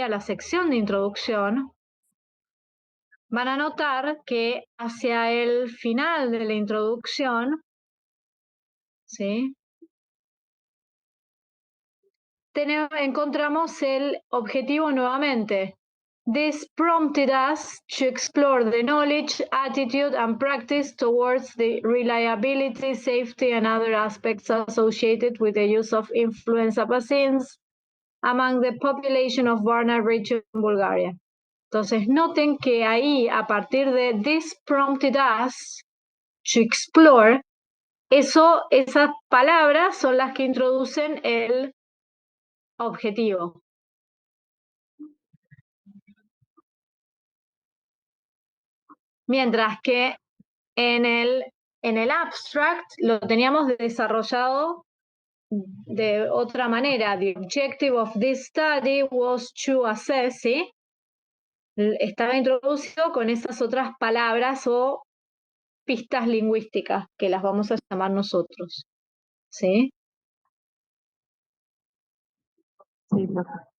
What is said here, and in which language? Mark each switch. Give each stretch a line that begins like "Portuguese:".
Spanish: A la sección de introducción, van a notar que hacia el final de la introducción, ¿sí? Encontramos el objetivo nuevamente.
English: This prompted us to explore the knowledge, attitude, and practice towards the reliability, safety, and other aspects associated with the use of influenza vaccines among the population of Varna region, Bulgaria.
Spanish: Entonces, noten que ahí, a partir de
English: this prompted us to explore,
Spanish: esas palabras son las que introducen el objetivo. Mientras que en el abstract lo teníamos desarrollado de otra manera.
English: The objective of this study was to assess,
Spanish: ¿sí? Estaba introducido con esas otras palabras o pistas lingüísticas que las vamos a llamar nosotros. ¿Sí? Sí, profe.